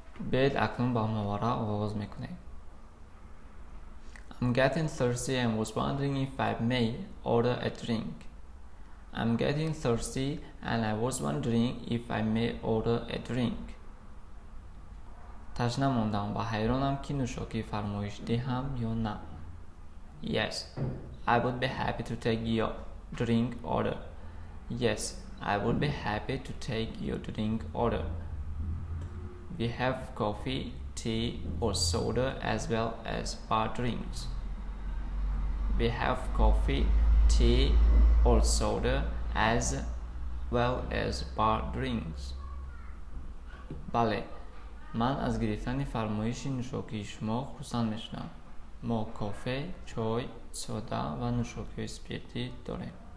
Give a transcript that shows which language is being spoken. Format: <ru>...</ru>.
<fa>بیایید اکنون با ماورا آغاز میکنیم.</fa> <en>I'm getting thirsty and was wondering if I may order a drink. I'm getting thirsty and I was wondering if I may order a drink.</en> <fa>تشنه موندم و حیرانم که نوشاکی فرمایش دهم یا نه.</fa> <en>Yes, I would be happy to take your drink order. Yes, I would be happy to take your drink order. We have coffee, tea or soda as well as bar drinks. We have coffee, tea or soda as well as bar drinks.</en> <fa>بله، من از گرفتن فرمایش نوشاکی شما خوشحال میشم. ما کافه، چای، سودا و نوشاکی اسپریتی داریم.</fa>